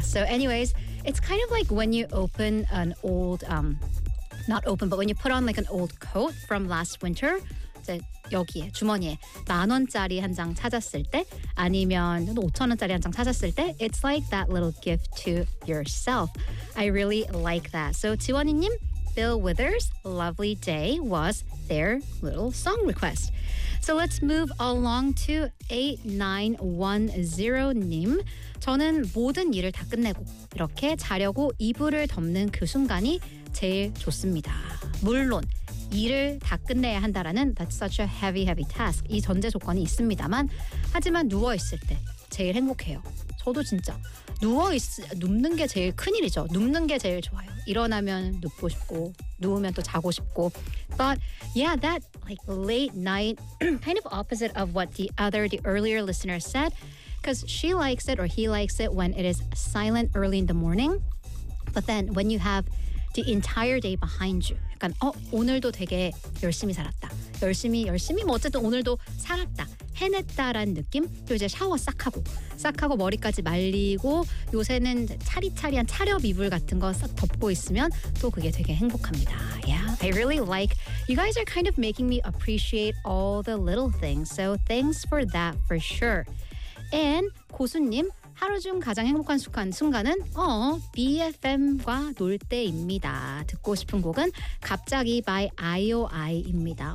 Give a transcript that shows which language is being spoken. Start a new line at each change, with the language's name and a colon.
English: So anyways, it's kind of like when you open an old not open, but when you put on like an old coat from last winter.
Korean: 이제 여기에 주머니에 만 원짜리 한 장 찾았을 때 아니면 5천 원짜리 한 장 찾았을 때
English: it's like that little gift to yourself. I really like that. So 지원이님, Bill Withers' Lovely Day was their little song request. So let's move along to 8910님.
Korean: 저는 모든 일을 다 끝내고 이렇게 자려고 이불을 덮는 그 순간이 제일 좋습니다. 물론 일을 다 끝내야 한다라는
English: that's such a heavy, heavy task.
Korean: 이 전제 조건이 있습니다만 하지만 누워있을 때 제일 행복해요. 저도 진짜 눕는 게 제일 큰일이죠. 눕는 게 제일 좋아요. 일어나면 눕고 싶고 누우면 또 자고 싶고.
English: But yeah, that like late night, kind of opposite of what the earlier listener said, because she likes it or he likes it when it is silent early in the morning. But then when you have the entire day behind you.
Korean: 약간 오늘도 되게 열심히 살았다. 열심히 뭐 어쨌든 오늘도 살았다. 해냈다라는 느낌. 또 이제 샤워 싹 하고 머리까지 말리고 요새는 차리차리한 차렵 이불 같은 거 싹 덮고 있으면 또 그게 되게 행복합니다.
English: Yeah. I really like you guys are kind of making me appreciate all the little things. So thanks for that for sure.
Korean: And 고수님 하루 중 가장 행복한 순간은 BFM과 놀 때입니다. 듣고 싶은 곡은 갑자기 by IOI입니다.